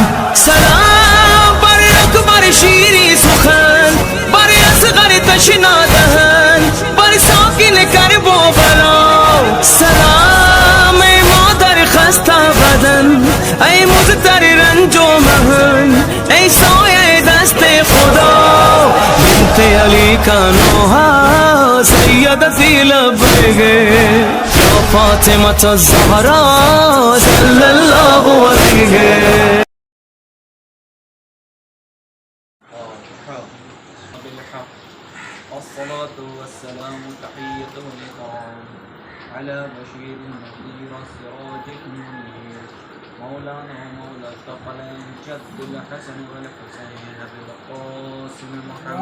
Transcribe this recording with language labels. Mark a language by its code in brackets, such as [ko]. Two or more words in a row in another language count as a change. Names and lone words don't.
[fa] سلام بر اکبر شیری سخن، بر اصغر تشنا دهن، بر ساکن کرب و بلا. سلام ای مادر خسته بدن، ای مضطر رنج و محن، ای سایه دست خدا. [ur] بنت علی کا نوحہ [ar] سیدتی لبیک یا فاطمۃ الزہرا صلی اللہ علیہ. بالحق الصلاة والسلام تحية الإكرام على بشير النذير السراج المنير مولانا ومولى الثقلين جد الحسن والحسين بالقاسم محمد